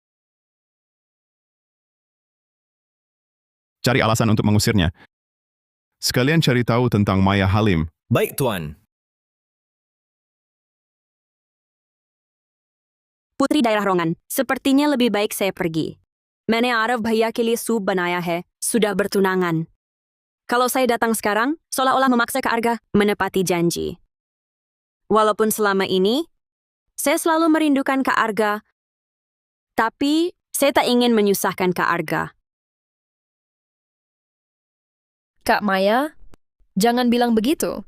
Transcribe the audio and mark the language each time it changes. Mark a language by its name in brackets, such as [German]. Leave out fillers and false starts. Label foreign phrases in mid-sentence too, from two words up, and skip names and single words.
[Indonesian] Cari alasan untuk mengusirnya. Sekalian cari tahu tentang Maya Halim. Baik, Tuan. Putri daerah Rongan, sepertinya lebih baik saya pergi. [Hindi] मैंने आरव भैया के लिए सूप बनाया है, [Indonesian] sudah bertunangan. Kalau saya datang sekarang, seolah-olah memaksa Kak Arga menepati janji. Walaupun selama ini, saya selalu merindukan Kak Arga, tapi saya tak ingin menyusahkan Kak Arga. Kak Maya, jangan bilang begitu.